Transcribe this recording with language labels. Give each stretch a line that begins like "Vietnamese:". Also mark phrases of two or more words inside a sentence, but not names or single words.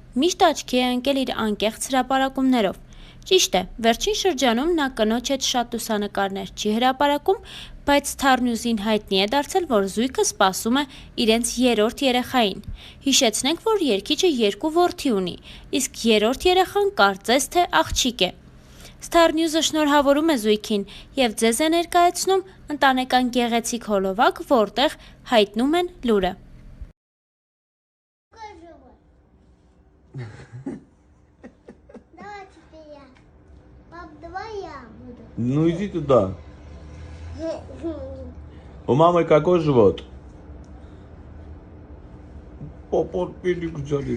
Armenian: միշտ աչքի է ընկել իր անկեղծ հրապարակումներով։ Ճիշտ է, վերջին շրջանում նա կնոջ հետ շատ լուսանկարներ չի հրապարակում, բայց Star News-ին հայտնի է դարձել, որ զույգը սպասում է իրենց երրորդ երեխային։ Հիշեցնենք, որ երգիչը 2 որդի ունի, իսկ երրորդ երեխան կարծես թե աղջիկ է։ Star News-ը շնորհավորում է զույգին և ձեզ է ներկայացնում ընտանեկան գեղեցիկ հոլովակ, որտեղ հայտնում են լուրը։
Russian: Ну иди туда. У мамы какой живот? Попот пилик жалит.